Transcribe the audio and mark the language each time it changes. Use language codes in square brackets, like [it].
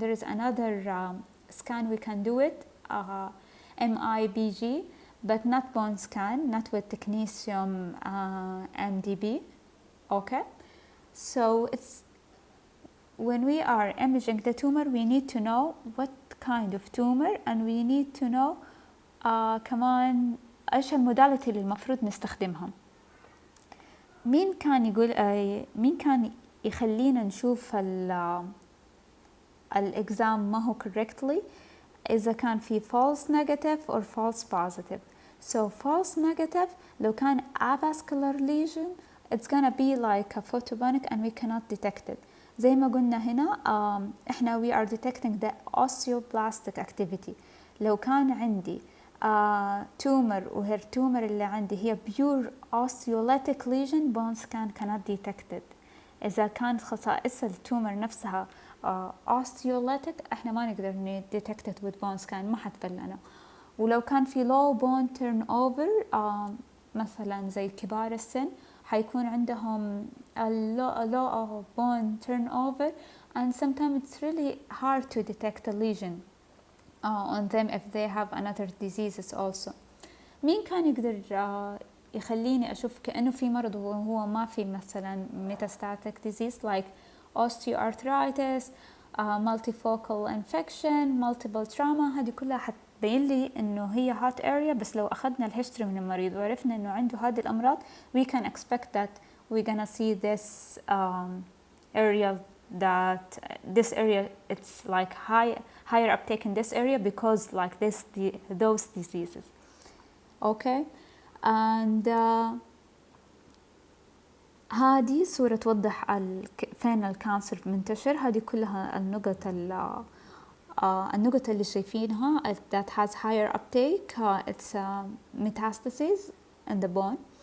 [en] There is another scan we can do it, MIBG, but not bone scan, not with technetium MDB. Okay, so it's when we are imaging the tumor, we need to know what kind of tumor, and we need to know [ar] كمان ايش الموداليتي اللي المفروض نستخدمها. مين كان يخلينا نشوف الإكزام ما هو correctly إذا كان في [en] false negative or false positive. So false negative [ar] لو كان [en] avascular lesion, it's gonna be like a photopenic and we cannot detect it. [ar] زي ما قلنا هنا احنا [en] we are detecting the osteoblastic activity. [ar] لو كان عندي [en] tumor [ar] وهي التومر اللي عندي هي [en] pure osteolytic lesion, bone scan cannot detect it. [ar] إذا كانت خصائص التومر نفسها osteolytic احنا ما نقدر [en] detect it with bone scan، [ar] ما حتبان لنا. ولو كان في [en] low bone turnover [ar] مثلا زي كبار السن حيكون عندهم [en] low bone turnover, and sometimes it's really hard to detect a lesion on them if they have another diseases also. [ar] مين كان يقدر يخليني أشوف كأنه في مرض وهو ما في مثلا [en] metastatic disease like osteoarthritis, multifocal infection, multiple trauma؟ [ar] هذه كلها حتبين لي إنه هي [en] hot area، [ar] بس لو أخذنا الهيستوري من المريض وعرفنا إنه عنده هذه الأمراض [en] we can expect that we're gonna see this area, that this area it's like higher uptake in this area because like those diseases. Okay, and [ar] هذه صورة توضح فين الكانسر منتشر. هذه كلها النقط اللي شايفينها [en] that has higher uptake, it's metastases in the bone.